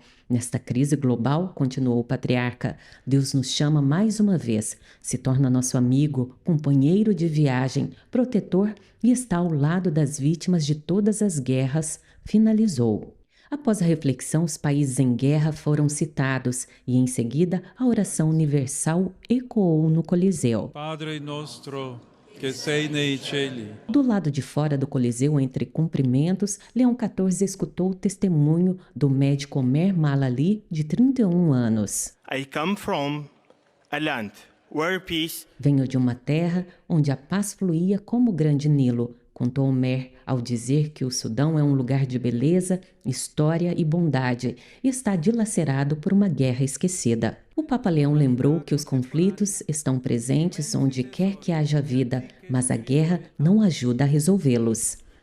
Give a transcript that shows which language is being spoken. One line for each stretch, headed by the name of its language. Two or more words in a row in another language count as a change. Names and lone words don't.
Portuguese: Nesta crise global, continuou o patriarca, Deus nos chama mais uma vez, se torna nosso amigo, companheiro de viagem, protetor e está ao lado das vítimas de todas as guerras, finalizou. Após a reflexão, os países em guerra foram citados e, em seguida, a oração universal ecoou no Coliseu.
Italian: Padre nostro, que sei nei cieli.
Portuguese: Do lado de fora do Coliseu, entre cumprimentos, Leão XIV escutou o testemunho do médico Omer Malali, de 31 anos.
English: I come from a land where peace...
Portuguese: Venho de uma terra onde a paz fluía como o grande Nilo, contou Omer ao dizer que o Sudão é um lugar de beleza, história e bondade e está dilacerado por uma guerra esquecida. O Papa Leão lembrou que os conflitos estão presentes onde quer que haja vida, mas a guerra não ajuda a resolvê-los.